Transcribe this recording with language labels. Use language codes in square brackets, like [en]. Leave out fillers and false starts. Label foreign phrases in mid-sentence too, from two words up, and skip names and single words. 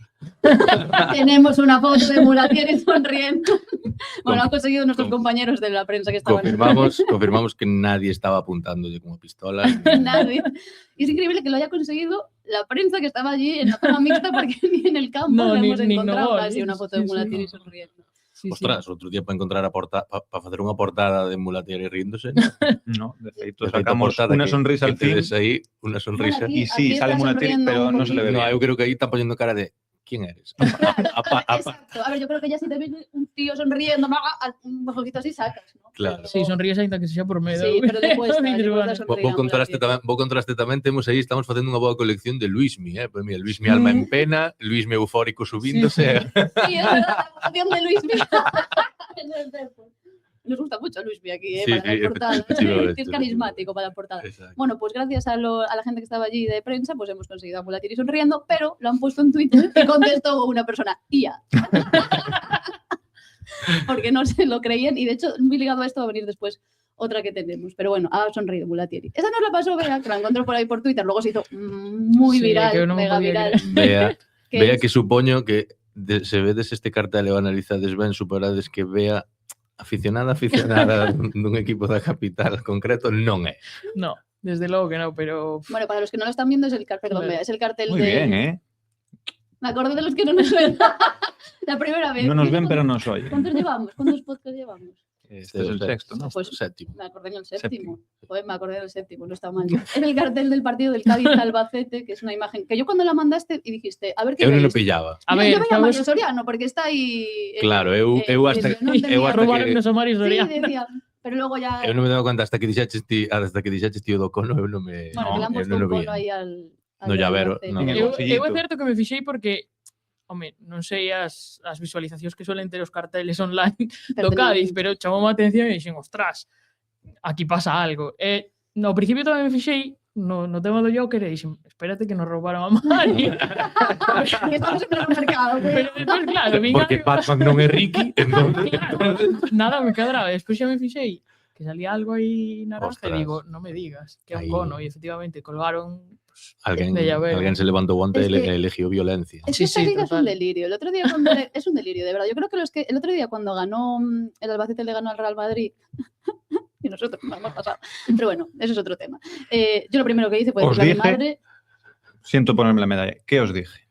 [es] Tenemos una foto de Mulatieri sonriendo. Bueno, han conseguido nuestros compañeros de la prensa que estaban... Confirmamos que nadie estaba apuntándole como pistola. Nadie. Y es increíble que lo haya conseguido la prensa que estaba allí en la zona mixta, porque ni en el campo No, lo ni- hemos ni encontrado no, así una foto de sí, Mulatieri sí. sonriendo. Sí, [gl] Ostras, outro día para encontrar para facer unha portada de Mulatieri ríndose. No, de feito, De feito, sacamos portada unha que- sonrisa que [es] al fin. [gl] tedes aí, unha sonrisa. [es] Aquí- Y sí, aquí sale está Mulatieri, sonriendo pero un no se le ve poquito. No, bien. [gl] eu creo que aí [es] están poniendo cara de ¿quién eres? Exacto. A ver, yo creo que ya si te ves un tío sonriendo, un ojito así sacas, ¿no? Claro. [gl] Sí, sonríes ainda que sexa por medo. [es] Sí, pero le cuesta, Dices, le cuesta bueno, sonreír. [gl] Vou contraste tamén, temos aí, estamos facendo unha boa colección de Luismi, [es] Pues mira, [gl] Luismi alma en pena, Luismi eufórico subíndose. [es] Sí, es verdad, la canción de Luis Miguel. Nos gusta mucho Luis Miguel aquí, Sí, para sí, la portada. efectivamente, Es carismático para la portada. Exacto. Bueno, pues gracias a la gente que estaba allí de prensa, pues hemos conseguido a Mulatieri sonriendo, pero lo han puesto en Twitter y contestó una persona, IA. Porque no se lo creían y de hecho, muy ligado a esto va a venir después otra que tenemos. Pero bueno, ha sonreído Mulatieri. Esa nos la pasó Bea, que la encontró por ahí por Twitter, luego se hizo muy Sí, viral, que no me mega podía viral. Vea es- que [gl] supoño que se vedes este cartel e o analizades ben, superades que Vea aficionada dun equipo da capital concreto non é. [es] No, desde logo que no, pero... Bueno, para los que no lo están viendo es el cartel, perdón, Bea, es el cartel Muy de... bien, ¿eh? Me acordé de los que no nos ven. La primera vez. No nos ven, pero nos oyen. ¿Cuántos llevamos? ¿Cuántos podcasts llevamos? Este es el sexto, ¿no? Pues- Séptimo. Me acordé en el séptimo. Joder, me acordé del séptimo, no está mal. Es el cartel del partido del Cádiz-Albacete, que es una imagen que yo cuando la mandaste y dijiste, a ver qué [gl] Eu non o [es] veis. [gl] pillaba. [es] A Yo ver, veía a Mario sabes... Soriano, porque está ahí... [gl] Claro, eu hasta- [es] no entendía. [gl] eu hasta [es] Robaron [gl] que- [es] a Mario Sí, Soriano. decía, pero luego ya... [gl] Eu non me daba conta hasta que dixeches tío do Cono, eu non me [es] Bueno, que le han [gl] eu [es] puesto [gl] non [es] un [gl] o [es] cono [gl] vía. [es] ahí al No llavero, Albacete. no. En el [gl] Eu [es] bolsillito. [gl] é certo que me fixei porque, home, non sei as visualizacións que suelen ter os carteles online [es] Pero [gl] do [es] tenía- [gl] Cádiz, pero chamou a atención e dixen, ostras, aquí pasa algo. E no principio tamén me fixei no tema do Joker e dixen, espérate que nos roubaron a Mario. [es] Que estamos en el mercado. [gl] Pero despois, claro, vin [es] Porque algo- [gl] Batman non é Ricky, entonces nada me cadraba. Despois xa me fixei que salía algo aí naranja e Ostras. digo, non me digas, que é un Aí. cono. E efectivamente colgaron pues, alguén [es] de llavero. [gl] se levantou onte [es] Es [gl] e [es] que- [gl] eligió violencia. [es] Es Sí, que esta sí, liga es un total. delirio. El otro día cuando es un delirio, de verdad. Yo creo que el otro día cuando ganó el Albacete le ganó al Real Madrid y nosotros no hemos pasado. Pero bueno, eso es otro tema. Yo lo primero que hice fue Os decirle a mi dije- madre, Siento ponerme la medalla. ¿Qué os dije?